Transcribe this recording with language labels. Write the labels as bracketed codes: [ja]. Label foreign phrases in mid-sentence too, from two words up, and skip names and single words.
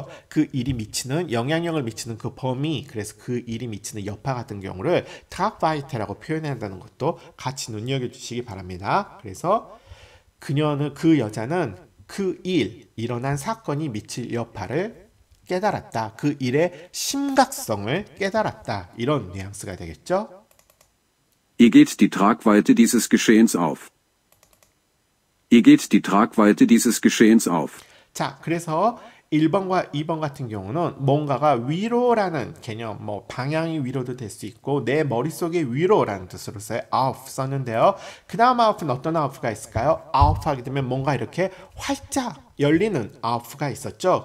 [ko] 그 일이 미치는 영향력을 미치는 그 범위 그래서 그 일이 미치는 여파 같은 경우를 탑파이트라고 표현한다는 것도 같이 눈여겨주시기 바랍니다. 그래서 그 여자는 그 일어난 사건이 미칠 여파를 깨달았다. 그 일의 심각성을 깨달았다. 이런 뉘앙스가 되겠죠? [de] Ihr geht die Tragweite dieses Geschehens auf. Ihr geht die Tragweite dieses Geschehens auf. [ko] 자, 그래서 1번과 2번 같은 경우는 뭔가가 위로라는 개념, 뭐 방향이 위로도 될 수 있고 내 머릿속에 위로라는 뜻으로서의 auf 썼는데요. 그 다음 auf는 어떤 auf가 있을까요? auf 하게 되면 뭔가 이렇게 활짝 열리는 auf가 있었죠.